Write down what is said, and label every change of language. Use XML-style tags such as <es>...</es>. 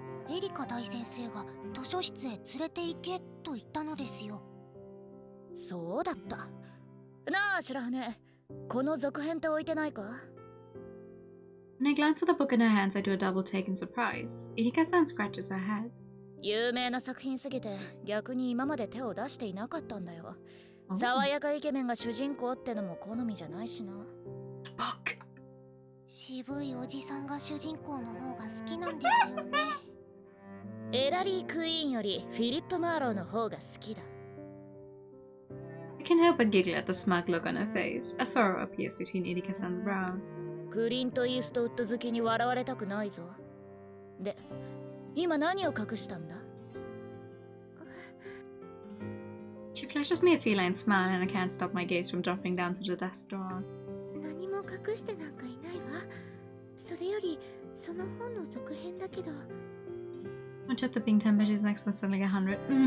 <ja>エリカ大先生が図書室へ連れて行けと言ったのですよ。そうだった。なあ、白羽。この続編って置いてないか？</ja> <en>When I glance at the book in her hands, I do a double take in surprise. Irika-san scratches her head.</en> <ja>有名な作品すぎて逆に今まで手を出していなかったんだよ。</ja> <en>Oh.</en> <ja>爽やかイケメンが主人公ってのも好みじゃないしな。</ja> <en>Book.</en> <ja>渋いおじさんが主人公の方が好きなんですよね。エラリー・クイーンよりフィリップ・マーローの方が好きだ。</ja> <en>I can't help but giggle at the smug look on her face. A furrow appears between Irika-san's brows.</en> <ja>クリント・イーストウッド好きに笑われたくないぞ。で、今何を隠したんだ？</ja> <en>She flashes me a feline smile and I can't stop my gaze from dropping down to the desk drawer.</en> <ja>何も隠してなんかいないわ。それよりその本の続編だけど。</ja> <en>One chapter being 10 pages, next one suddenly 100.</en>